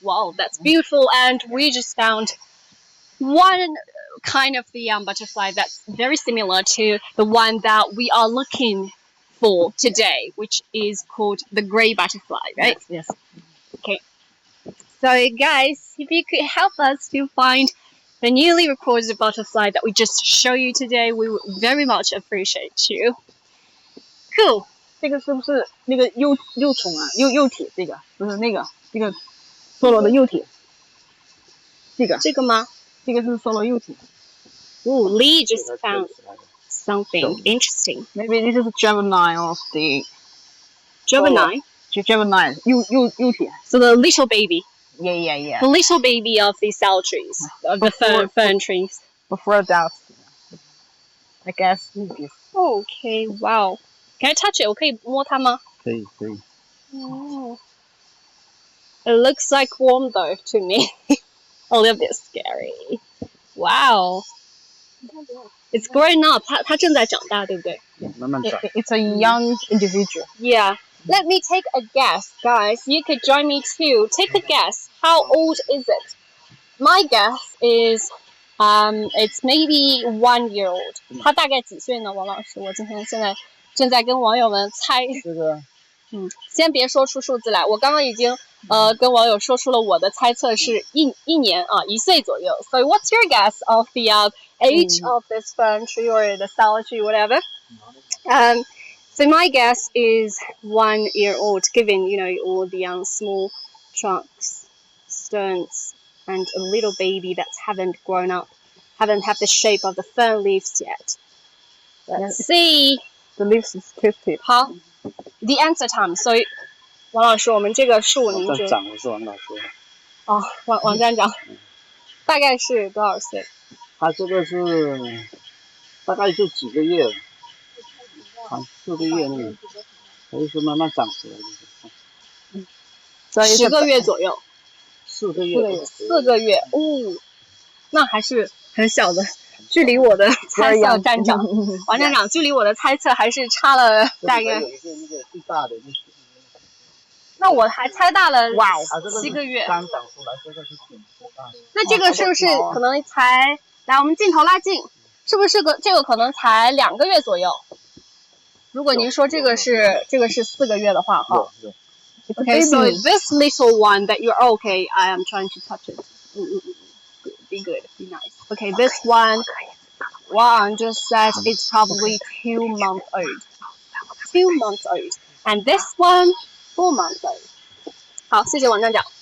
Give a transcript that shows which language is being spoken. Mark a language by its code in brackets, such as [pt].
[en] Wow, that's beautiful. And we just found one kind of the butterfly that's very similar to the one that we are looking for today, which is called the gray butterfly, right? Yes. Okay. So, guys, if you could help us to find the newly recorded butterfly that we just show you today, we would very much appreciate you. Cool. [zh] 这个是不是那个幼虫啊？幼体这个不是那个梭罗的幼体。这个吗？这个是梭罗幼体。 [en] Ooh, Lee just found something interesting. Maybe this is Gemini of the Gemini. [zh] Gemini 幼体。 [en] So the little baby. Yeah. The little baby of the cell trees, of the fern trees. Before that, I guess. Okay, wow. Can I touch it? [zh] 我可以摸它吗？可以。 [en] Oh. It looks like warm though to me. A little bit scary. Wow. It's growing up. [zh] 它正在长大，对不对？慢慢长。 [en] It's a young individual. Yeah. Let me take a guess, guys. You could join me too. Take a guess. How old is it? My guess is, it's maybe 1 year old. [zh] 它大概几岁呢，王老师？我现在正在跟网友们猜。这个先别说出数字来，我刚刚已经跟网友说出了我的猜测是一年啊，1岁左右。 [en] So what's your guess of the age of this fern tree or the salad tree, whatever? So my guess is 1 year old, given all the small trunks, stems, and a little baby that haven't grown up, haven't have the shape of the fern leaves yet. Let's see. The leaves is twisted. 好 ，the answer time. [zh] 所以王老师，我们这个树您觉得？长的是王老师。哦，王站长，大概是多少岁？他这个是大概就几个月。 4个月那个，还是慢慢长出来的。 10个月左右。 4个月。 4个月，那还是很小的。距离我的猜测，站长，王站长，距离我的猜测还是差了大概。有一个那个最大的。那我还猜大了7个月。刚长出来，这个是挺大。那这个是不是可能才？来，我们镜头拉近，是不是这个可能才2个月左右？如果您说这个是4个月的话，哈。 [en] Okay, so this little one that you're okay, I am trying to touch it. Be good, be nice. Okay, this one just said it's probably 2 months old. 2 months old. And this one, 4 months old. [zh] 好，谢谢王站长。